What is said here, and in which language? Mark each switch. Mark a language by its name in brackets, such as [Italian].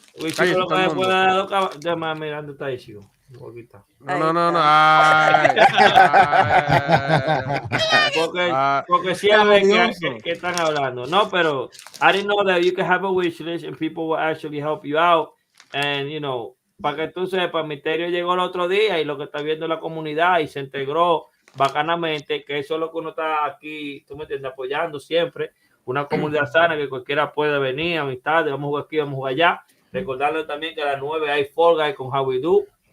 [Spanish] Ichigo lo que me puede dar ya más mirando está Ichigo. No. Porque si ven que están hablando. No, pero [English] I didn't know that you can have a wish list and people will actually help you out. And, you know, [Spanish] para que tú sepas, Misterio llegó el otro día y lo que está viendo la comunidad y se integró bacanamente, que eso es lo que uno está aquí, tú me entiendes, apoyando siempre. Una comunidad sana que cualquiera puede venir, amistades, vamos a jugar aquí, vamos a jugar allá. Recordarle también que a las 9 hay Fall Guys con HowWeDo.